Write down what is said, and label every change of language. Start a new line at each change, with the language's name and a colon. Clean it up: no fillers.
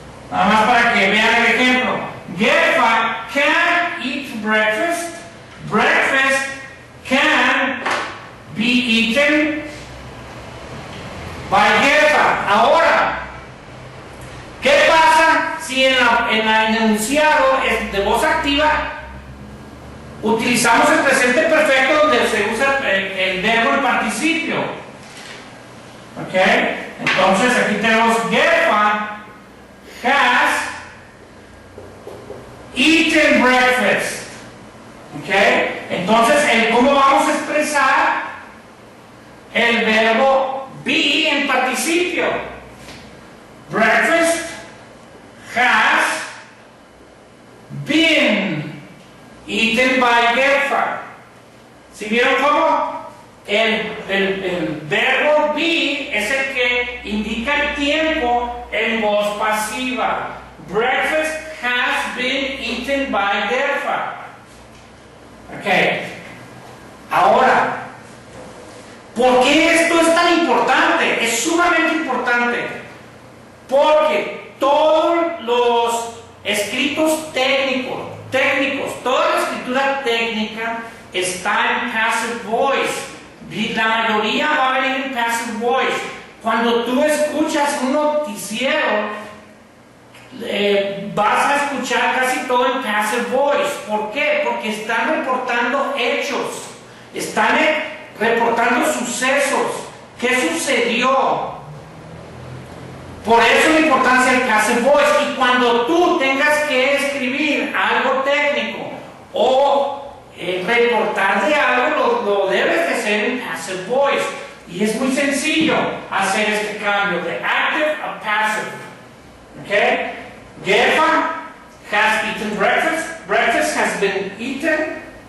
Spanish: Nada más para que vean el ejemplo.
English: Gerfa can eat breakfast. Breakfast can be eaten by Gerfa.
Spanish: Ahora, ¿qué pasa si en el enunciado de voz activa utilizamos el presente perfecto donde se usa el verbo en participio? ¿Ok? Entonces aquí tenemos Gerfa
English: has eaten breakfast.
Spanish: ¿Ok? Entonces, ¿cómo vamos a expresar el verbo be en participio?
English: Breakfast has been eaten by Gerfa.
Spanish: ¿Sí vieron cómo? El verbo be es el que indica el tiempo en voz pasiva.
English: Breakfast has been eaten by Gerfa. Ok.
Spanish: Ahora, ¿por qué esto es tan importante? Es sumamente importante. Porque todos los escritos técnicos, toda la escritura técnica está en passive voice. Y la mayoría va a venir en passive voice. Cuando tú escuchas un noticiero, vas a escuchar casi todo en passive voice. ¿Por qué? Porque están reportando hechos, están reportando sucesos. ¿Qué sucedió? Por eso la importancia del passive voice. Y cuando tú tengas que escribir algo técnico o reportar de algo, lo debes de hacer en passive voice. Y es muy sencillo hacer este cambio de active a passive. Okay?
English: Gerfa has eaten breakfast. Breakfast has been eaten.